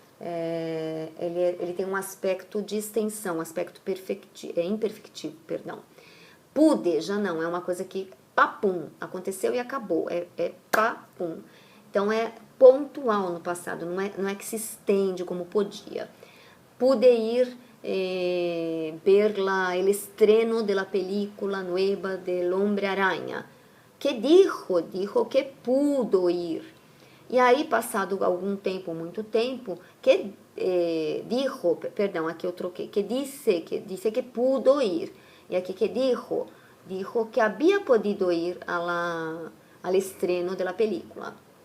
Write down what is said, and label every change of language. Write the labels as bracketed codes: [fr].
[pt] Ele tem um aspecto de extensão, um aspecto imperfectivo, perdão. Pude, já não, é uma coisa que, papum, aconteceu e acabou, é papum. Então, é pontual no passado, não é que se estende como podia. [es] Pude ir ver el estreno de la película nueva del Hombre Araña. Que dijo? Dijo que pudo ir. [pt] E aí, passado algum tempo, muito tempo, que dijo, perdão, aqui eu troquei, que disse [es] que pudo ir. [pt] E aqui que dijo? [es] Dijo que havia podido ir al estreno de la película.